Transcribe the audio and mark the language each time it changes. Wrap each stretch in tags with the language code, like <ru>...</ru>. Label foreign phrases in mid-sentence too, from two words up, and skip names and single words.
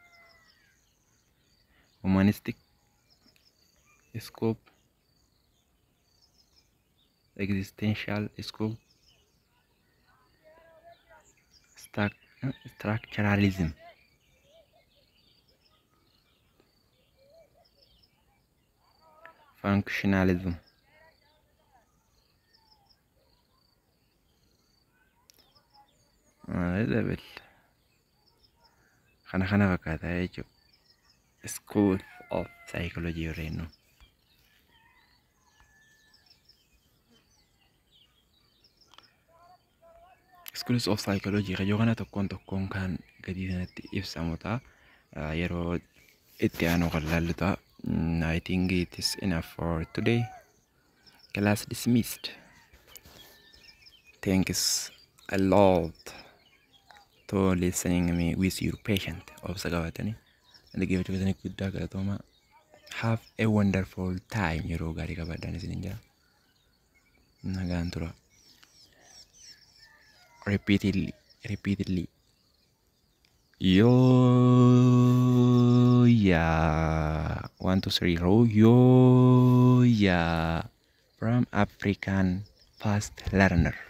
<en>Humanistic scope, existential scope, structuralism. Functionalism. Level.</en> <om>Kana fakkaata jechuudha.</om> <en>School of psychology</en> <om>yeroo</om> <en>schools of psychology</en> <om>yoo kana tokkoon kan gadi sanatti ibsamu ta'a. Yeroo itti aanu kan laallu ta'a.</om> <en>I think it is enough for today. Class dismissed. Thanks a lot to listening me with your patient of Sagavatani. And give it to the good Dagatoma. Have a wonderful time,</en> <om>yeroo gaarii qabaadhaan isin jira. Nagaan tura.</om> <en>Repeatedly. Yo, yeah. 1, 2, 3, row. Yo, yeah. From African fast learner.</en>